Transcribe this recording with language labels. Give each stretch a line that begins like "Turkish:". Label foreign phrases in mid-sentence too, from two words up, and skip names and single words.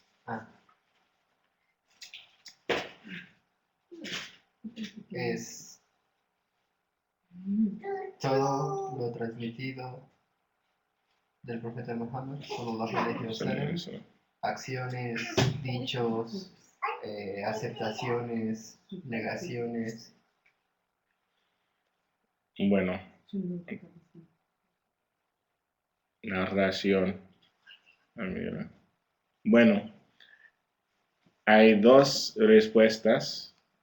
Spanish: Es todo lo transmitido del profeta Muhammad,
Arabic: صلى الله عليه وسلم,
Spanish: acciones, dichos, aceptaciones, negaciones. Bueno, narración. Bueno, hay dos respuestas.